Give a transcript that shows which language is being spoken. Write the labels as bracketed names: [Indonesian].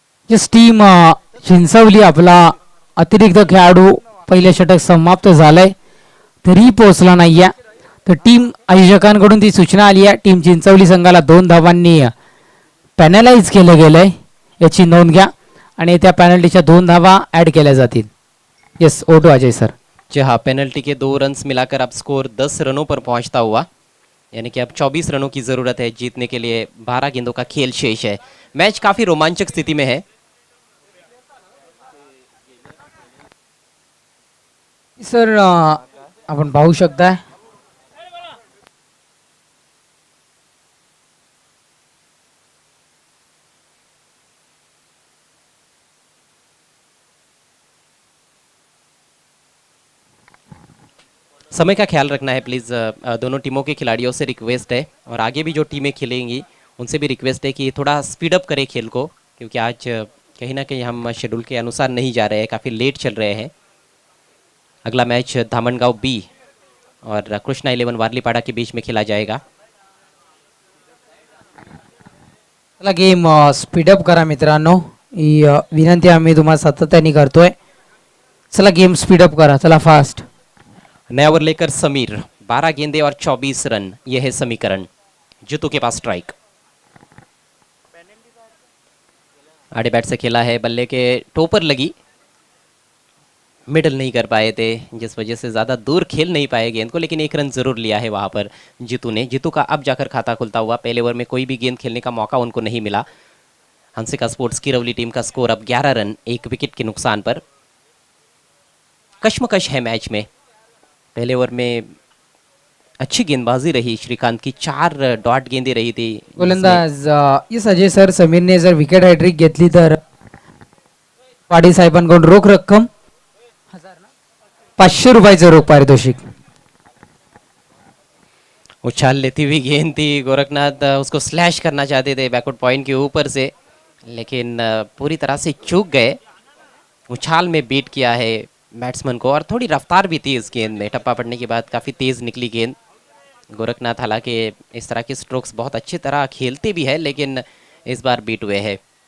[Marathi] जस टीम चिंचवली आपला अतिरिक्त खेळाडू पहिले षटक समाप्त झालंय तरी पोहोचला नाहीये, तर टीम आयोजकांकडून ती सूचना आली आहे, टीम चिंचवली संघाला 2 धावांनी पॅनलाइज केलं गेलंय, याची नोंद घ्या आणि त्या पेनल्टीच्या 2 धावा ऍड केल्या जातील। [English] Yes ओटो Ajay sir. [Hindi] जी हाँ, पेनल्टी के 2 रन्स मिलाकर अब स्कोर 10 रनों पर पहुंचता हुआ, यानी कि अब 24 रनों की ज़रूरत है जीतने के लिए। 12 गेंदों का खेल शेष है। मैच काफ़ी रोमांचक स्थिति में है। [Marathi] सर आपण पाहू शकताय [Hindi] समय का ख्याल रखना है प्लीज़। दोनों टीमों के खिलाड़ियों से रिक्वेस्ट है और आगे भी जो टीमें खेलेंगी उनसे भी रिक्वेस्ट है कि थोड़ा स्पीड अप करें खेल को, क्योंकि आज कहीं ना कहीं हम शेड्यूल के अनुसार नहीं जा रहे हैं, काफ़ी लेट चल रहे हैं। अगला मैच धामनगांव बी और कृष्णा 11 वारलीपाड़ा के बीच में खेला जाएगा। [Marathi] चला गेम स्पीडअप करा मित्रांनो, ही विनंती आम्ही तुम्हाला सातत्याने करतोय। चला गेम स्पीडअप करा, चला फास्ट। [Hindi] नया ओवर लेकर समीर, 12 गेंदे और 24 रन, यह है समीकरण। जीतू के पास स्ट्राइक, आड़े बैट से खेला है, बल्ले के टोपर लगी, मिडल नहीं कर पाए थे, जिस वजह से ज़्यादा दूर खेल नहीं पाए गेंद को, लेकिन 1 रन ज़रूर लिया है वहाँ पर जीतू ने। जीतू का अब जाकर खाता खुलता हुआ। पहले ओवर में कोई भी गेंद खेलने का मौका उनको नहीं मिला। हंसिका स्पोर्ट्स किरौली टीम का स्कोर अब 11 रन 1 विकेट के नुकसान पर। कश्मकश है मैच में। पहले ओवर में अच्छी गेंदबाजी रही श्रीकांत की, 4 डॉट गेंदें रही थी। [Marathi] गोलंदाज यस अजय सर, समीरने जर विकेट हॅट्रिक घेतली तर पाटील साहेबांकडून रोख रक्कम 500 रुपयाचं रोख पारितोषिक। [Hindi] उछाल लेती हुई गेंद थी, गोरखनाथ उसको स्लैश करना चाहते थे बैकवर्ड पॉइंट के ऊपर से, लेकिन पूरी तरह से चूक गए। उछाल में बीट किया है बैट्समैन को और थोड़ी रफ्तार भी थी इस गेंद में। टप्पा पड़ने के बाद काफ़ी तेज़ निकली गेंद। गोरखनाथ हालांकि इस तरह के स्ट्रोक्स बहुत अच्छी तरह खेलते भी है, लेकिन इस बार बीट हुए हैं।